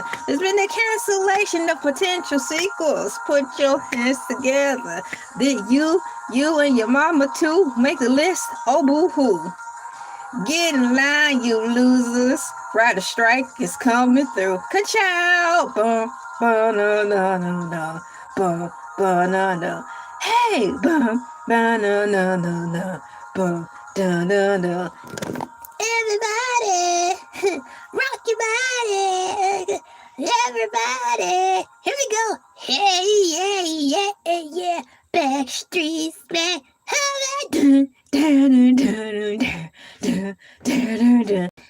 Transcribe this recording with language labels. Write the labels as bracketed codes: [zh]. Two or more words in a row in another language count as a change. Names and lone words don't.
[en] There's been a cancellation of potential sequels. Put your hands together. Did you and your mama too make the list? Oh, boo-hoo. Get in line, you losers. Rider strike is coming through. Ka-chow! Bum, ba-na-na-na-na. Bum, ba-na-na. Hey! Bum, ba-na-na-na-na. Bum, da-na-na. Everybody, rock your body. Everybody, here we go. Hey, yeah. Backstreet's back. Dun, dun, dun, dun, dun, dun, dun.